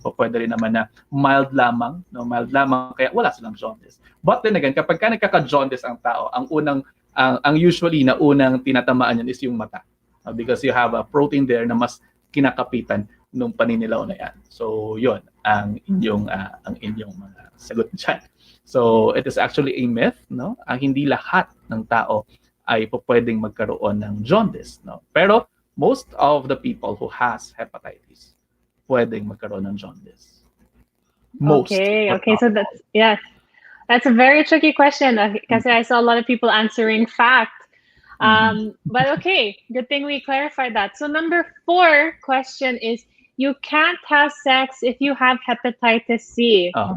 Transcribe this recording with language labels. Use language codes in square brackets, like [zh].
[tl] Pwede rin naman na mild lamang, no? Mild lamang kaya wala silang jaundice. [en] But then again, [tl] kapag ka nagkaka-jaundice ang tao, ang usually na unang tinatamaan yan is yung mata. [en] Because you have a protein there [tl] na mas kinakapitan nung paninilaw na yan. So, yun ang inyong mga sagot dyan. [en] So, it is actually a myth, no? [tl] Ang hindi lahat ng tao ay pwedeng magkaroon ng jaundice, no? [en] Pero most of the people who has hepatitis [tl] pwedeng magkaroon ng [en] jaundice. Most. Okay, so that's a very tricky question because I saw a lot of people answering fact. But okay, good thing we clarified that. So number 4 question is, you can't have sex if you have hepatitis C.